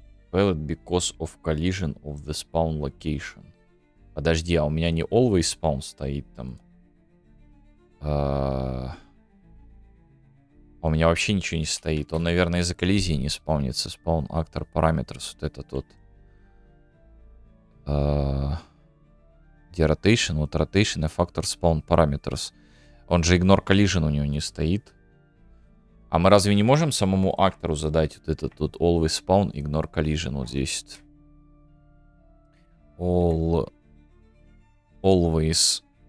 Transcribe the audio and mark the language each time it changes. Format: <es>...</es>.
<en>Failed because of collision of the spawn location.</en> <ru>Подожди, а у меня не always spawn стоит там. А у меня вообще ничего не стоит. Он, наверное, из-за коллизии не спаунится.</ru> <en>Spawn actor parameters.</en> <ru>Вот это тут. Где rotation?</ru> <en>Вот rotation и factor spawn parameters.</en> <ru>Он же ignore collision у него не стоит. А мы разве не можем самому актору задать вот этот тут always spawn, ignore collision вот здесь?</ru> <en>Always.</en>